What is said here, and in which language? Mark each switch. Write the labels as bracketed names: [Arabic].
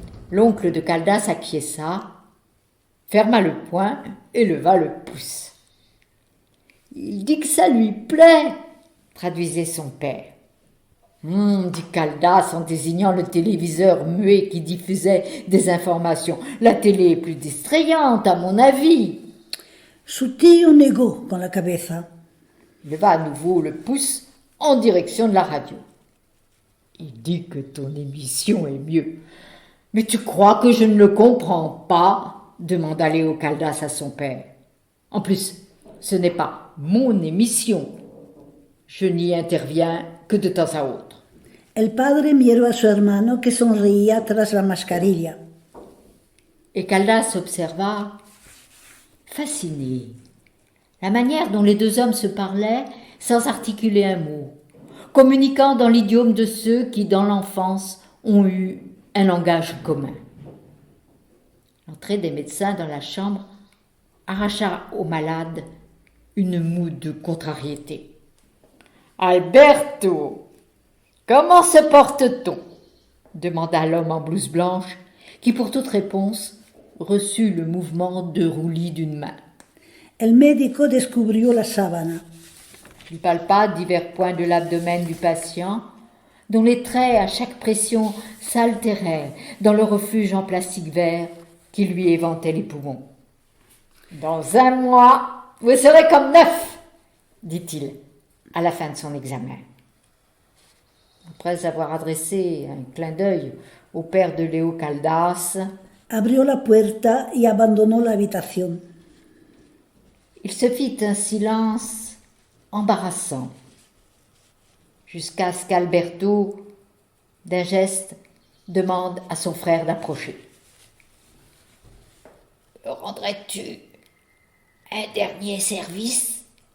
[French] L'oncle de Caldas acquiesça, ferma le poing et leva le pouce. Il dit que ça lui plaît, traduisait son père. Dit Caldas en désignant le téléviseur muet qui diffusait des informations. La télé est plus distrayante, à mon avis. [Spanish] Su tío negó con la cabeza. [French] Il leva à nouveau le pouce en direction de la radio. Il dit que ton émission est mieux. Mais tu crois que je ne le comprends pas? Demanda Léo Caldas à son père. En plus, ce n'est pas mon émission. Je n'y interviens que de temps à autre. [Spanish] El padre miró a su hermano que sonreía tras la mascarilla. [French] Et Caldas observa, fasciné, la manière dont les deux hommes se parlaient sans articuler un mot, communiquant dans l'idiome de ceux qui, dans l'enfance, ont eu un langage commun. L'entrée des médecins dans la chambre arracha au malade une moue de contrariété. « Alberto, comment se porte-t-on » demanda l'homme en blouse blanche, qui pour toute réponse reçut le mouvement de roulis d'une main. [Spanish] El médico descubrió la sábana. [French] Il palpa divers points de l'abdomen du patient, dont les traits à chaque pression s'altéraient dans le refuge en plastique vert qui lui éventait les poumons. « Dans un mois, vous serez comme neuf !» dit-il à la fin de son examen. Après avoir adressé un clin d'œil au père de Léo Caldas, [Spanish] abrió la puerta y abandonó la habitación. [French] Il se fit un silence embarrassant, jusqu'à ce qu'Alberto, d'un geste, demande à son frère d'approcher. « Rendrais-tu un dernier service ?»